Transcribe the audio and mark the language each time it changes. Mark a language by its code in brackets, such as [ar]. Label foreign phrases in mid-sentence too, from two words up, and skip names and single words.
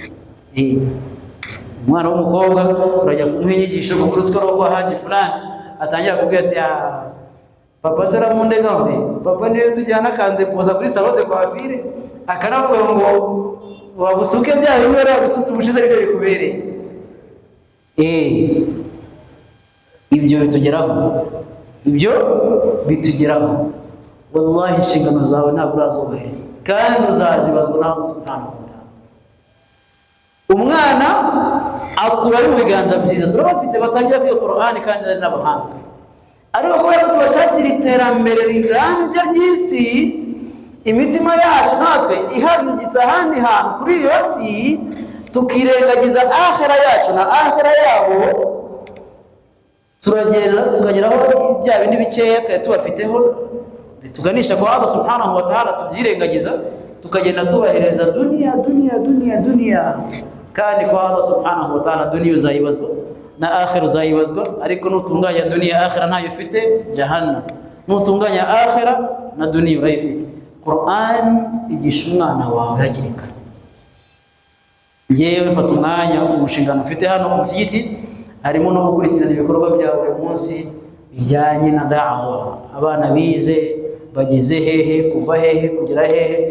[rw] Umwana w'umukobwa urajya kumuha inyigisho ngo kurutswa rwo haji fulani, atangira kubwira ati papa sera mundega we, papa niwe tujyana kandepoza kuri [fr] salon de coiffure, [rw] akanavuga ngo wabusuke bya bimwe wabisutse ubushize aribyo bikubereye. Ibyo bitugeraho, wallahi inshingano zawe ntabwo urazubahiriza, kandi uzazibazwa na Allah [ar] سبحانه وتعالى. [rw] Umwana akura ari mu biganza byiza, turabafite batangira kwiga Qur'ani kandi ari n'abahanga, ariko kubera ko tubashakira iterambere rirambye ry'isi, imitima yacu natwe ihagigisa ahandi hantu kuri iyo si, tukirengagiza akhira yacu na akhira yabo, turagenda tukageraho bya bindi bikeya twari tubafiteho bituganisha kwa Allah [ar] سبحانه وتعالى, [rw] tubyirengagiza, tukagenda tubahereza dunia, kandi kwa Allah [ar] سبحانه وتعالى [rw] dunia uzayibazwa na akhira uzayibazwa. Ariko nutunganya dunia akhira ntayo ufite, jahannam. Nutunganya akhira na dunia urayifite. Qur'an igisha umwana wawe hakiri kare. Yewe mfata umwanya, umushinga ufite hano mu musigiti harimo no gukurikirana ibikorwa bya buri munsi bijyanye na da'wa. Abana bize bageze hehe, kuva hehe kugera hehe.